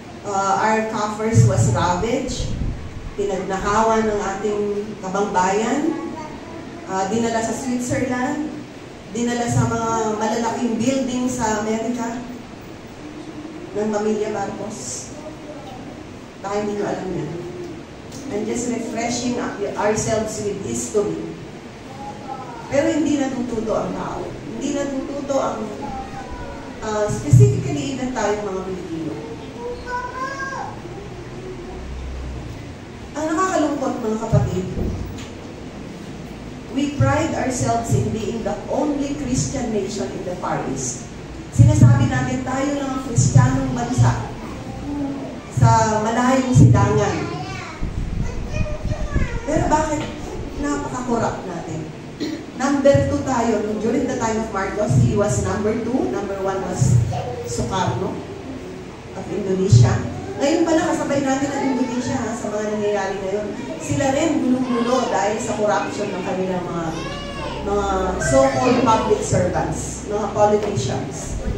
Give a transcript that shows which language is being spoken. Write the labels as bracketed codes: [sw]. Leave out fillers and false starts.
[en] Our coffers was ravaged, [tl] pinagnakawan ng ating kabangbayan, dinala sa Switzerland, dinala sa mga malalaking building sa Amerika ng pamilya Marcos. Baka hindi nyo alam yan. [en] And just refreshing ourselves with history. [tl] Pero hindi natututo ang tao. Hindi natututo ang specifically ilan tayong mga Pilipino. Ang nakakalungkot, mga kapatid, [en] we pride ourselves in being the only Christian nation in the Far East. [tl] Sinasabi natin tayo lang ang Kristiyanong bansa sa malayong silangan. Pero bakit napaka-corrupt natin? Number 2 tayo. [en] During the time of Marcos, he was number 2. Number 1 was Sukarno of Indonesia. [tl] Ngayon pala, kasabay natin ang Indonesia sa mga nangyayari ngayon. Sila rin gulong-gulo dahil sa corruption ng kanilang mga [en] so-called public servants, [tl] mga politicians.